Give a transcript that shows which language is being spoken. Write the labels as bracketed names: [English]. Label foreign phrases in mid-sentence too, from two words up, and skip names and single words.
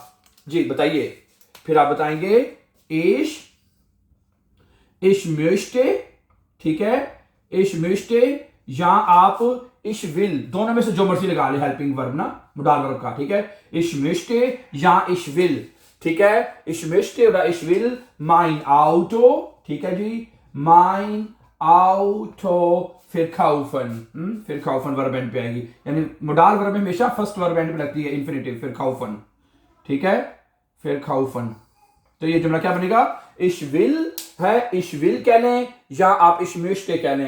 [Hindi] जी बताइए। फिर आप बताएंगे [German] ich möchte, [Hindi] ठीक है, [German] ich möchte, [Hindi] या आप [German] ich will, [Hindi] दोनों में से जो मर्जी लगा ले, [English] helping verb [Hindi] ना, [English] modal verb [Hindi] का, ठीक है। [German] ich möchte या ich will, [Hindi] ठीक है। [German] ich möchte oder ich will mein Auto, [Hindi] ठीक है जी, [German] mein Auto [Hindi] फिर खाउफन, फिर खाउफन [English] verb end [Hindi] पे आएगी, यानी [English] modal verb [Hindi] में हमेशा [English] first verb end [Hindi] पे लगती है इन्फिनिटिव, फिर खाउफन, ठीक है, फिर खाउफन। तो ये जुमला क्या बनेगा? [German] ich will [Hindi] है, [German] ich will [Hindi] कह लें, या आप [German] ich möchte [Hindi] कह लें।